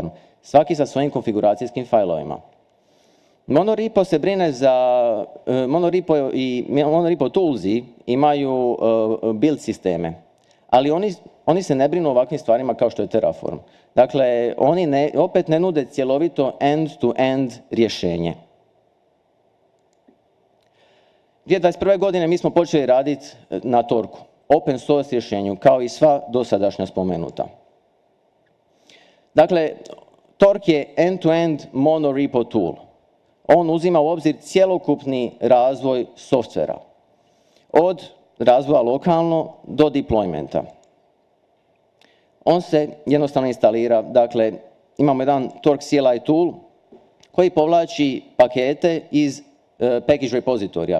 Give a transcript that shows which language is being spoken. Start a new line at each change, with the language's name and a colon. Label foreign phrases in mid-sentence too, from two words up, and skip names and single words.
Croatian: Svaki sa svojim konfiguracijskim failovima. Monorepo se brine za Monorepo toolsi imaju build sisteme, ali oni se ne brinu o ovakvim stvarima kao što je Terraform. Dakle, oni opet ne nude cjelovito end-to-end rješenje. 2021. godine mi smo počeli raditi na Torku,
English: open source
Croatian: rješenju, kao i sva dosadašnja spomenuta. Dakle, Tork je
English: end-to-end monorepo tool.
Croatian: On uzima u obzir cjelokupni razvoj softvera. Od razvoja lokalno do deploymenta. On se jednostavno instalira. Dakle, imamo jedan Tork
English: CLI tool
Croatian: koji povlači pakete iz package repozitorija.